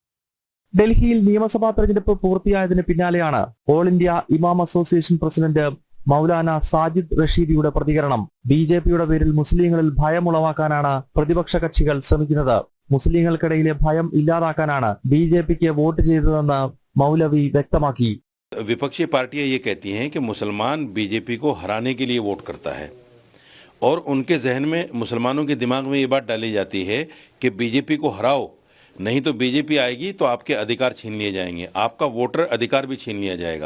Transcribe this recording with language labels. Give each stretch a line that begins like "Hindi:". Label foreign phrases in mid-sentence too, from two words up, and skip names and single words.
Malayalam: ഡൽഹിയിൽ നിയമസഭാ തെരഞ്ഞെടുപ്പ് പൂർത്തിയായതിന് പിന്നാലെയാണ് ഓൾ ഇന്ത്യ ഇമാം അസോസിയേഷൻ പ്രസിഡന്റ് മൗലാന സാജിദ് റഷീദിയുടെ പ്രതികരണം. ബിജെപിയുടെ പേരിൽ മുസ്ലിങ്ങളിൽ ഭയമുളവാക്കാനാണ് പ്രതിപക്ഷ കക്ഷികൾ ശ്രമിക്കുന്നത്. മുസ്ലിങ്ങൾക്കിടയിലെ ഭയം ഇല്ലാതാക്കാനാണ് ബിജെപിക്ക് വോട്ട് ചെയ്തതെന്ന് മൗലവി വ്യക്തമാക്കി.
Hindi: विपक्षी पार्टियां ये कहती हैं कि मुसलमान बीजेपी को हराने के लिए वोट करता है और उनके जहन में, मुसलमानों के दिमाग में ये बात डाली जाती है कि बीजेपी को हराओ, नहीं तो बीजेपी आएगी तो आपके अधिकार छीन लिए जाएंगे, आपका वोटर अधिकार भी छीन लिया जाएगा।